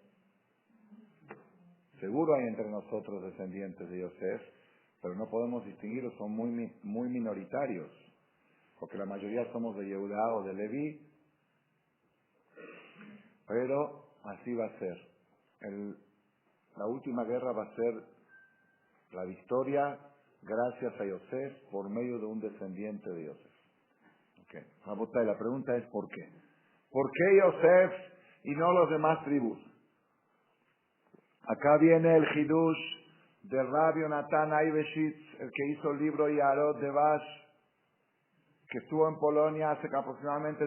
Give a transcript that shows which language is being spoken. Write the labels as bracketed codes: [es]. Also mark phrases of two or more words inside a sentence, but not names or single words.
[es] Seguro hay entre nosotros descendientes de Yosef, pero no podemos distinguirlos, son muy minoritarios, porque la mayoría somos de Yehudá o de Leví, pero así va a ser. La última guerra va a ser la victoria gracias a Yosef por medio de un descendiente de Yosef. Okay. Rabotai, la pregunta es ¿por qué? ¿Por qué Yosef y no los demás tribus? Acá viene el Hidush de Rabbi Natan Aibeshitz, el que hizo el libro Yarot de Bash, que estuvo en Polonia hace aproximadamente